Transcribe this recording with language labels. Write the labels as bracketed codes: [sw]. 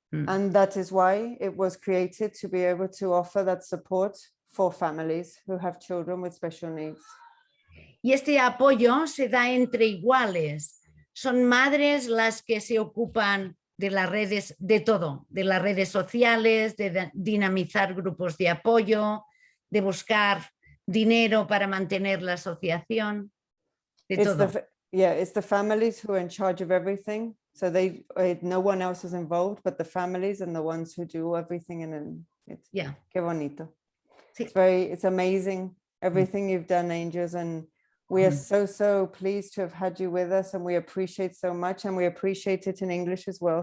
[en] And that is why it was created, to be able to offer that support for families who have children with special needs. [es] Y este apoyo se da entre iguales. Son madres las que se ocupan de las redes, de todo, de las redes sociales, de dinamizar grupos de apoyo, de buscar dinero para mantener la asociación, de todo. [en] It's the families who are in charge of everything. So no one else is involved, but the families and the ones who do everything. And it's [es] qué bonito. Sí. [en] It's amazing everything you've done, Angels, and we are so pleased to have had you with us, and we appreciate so much, and we appreciate it in English as well.